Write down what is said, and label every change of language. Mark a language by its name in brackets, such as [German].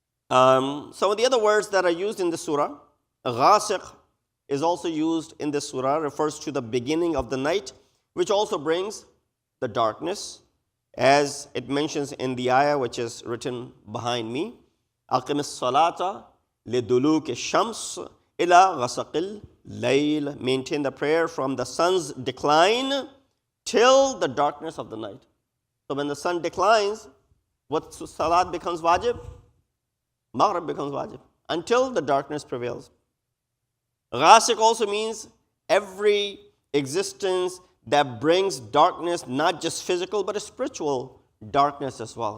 [English] Some of the other words that are used in the surah, ghasiq is also used in this surah, refers to the beginning of the night, which also brings the darkness, as it mentions in the ayah which is written behind me. [Arabic] أَقِمِ الصَّلَاةَ لِدُلُوكِ الشَّمْسِ إِلَى غَسَقِ الlayl. [English] Maintain the prayer from the sun's decline till the darkness of the night. So when the sun declines, what salat becomes wajib? Maghrib becomes wajib, until the darkness prevails. Ghasiq also means every existence that brings darkness, not just physical, but a spiritual darkness as well.